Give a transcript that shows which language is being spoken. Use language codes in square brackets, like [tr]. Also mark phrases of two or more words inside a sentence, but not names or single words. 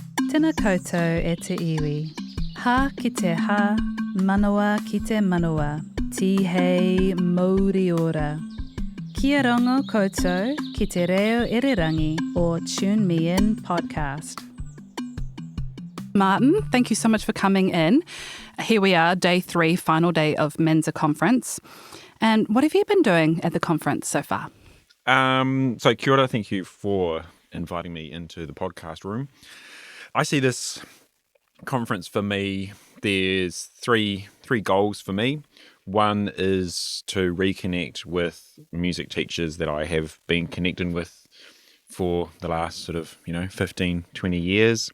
[mi] Tēnā koutou e te iwi. Ha ki te ha, manawa ki te manawa. Tihei mauri ora. Kia rongo koutou ki te reo irirangi or Tune Me In podcast. [en] Martin, thank you so much for coming in. Here we are, day 3, final day of MENZA conference. And what have you been doing at the conference so far? [mi] So kia ora, [en] thank you for inviting me into the podcast room. I see this conference for me, there's three goals for me. One is to reconnect with music teachers that I have been connecting with for the last 15, 20 years.